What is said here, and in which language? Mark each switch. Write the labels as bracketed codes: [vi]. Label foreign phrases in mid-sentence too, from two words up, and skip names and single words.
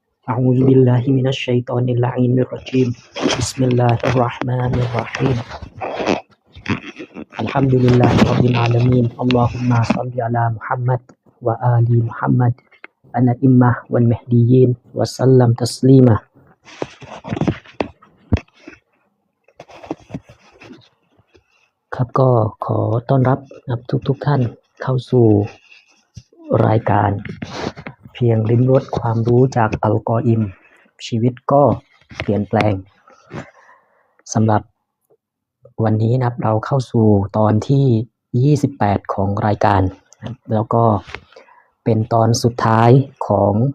[ar] أعوذ بالله من الشيطان اللعين الرجيم بسم الله الرحمن الرحيم الحمد لله رب العالمين اللهم صل على محمد وآل محمد الأئمة والمهديين وسلم تسليما [th] ครับก็ขอต้อนรับทุกท่านเข้าสู่รายการเพียงลิ้มรสความรู้จากอัลกออิมชีวิตก็เปลี่ยนแปลงสำหรับวันนี้นะครับเราเข้าสู่ตอนที่28ของรายการแล้วก็เป็นตอนสุดท้ายของ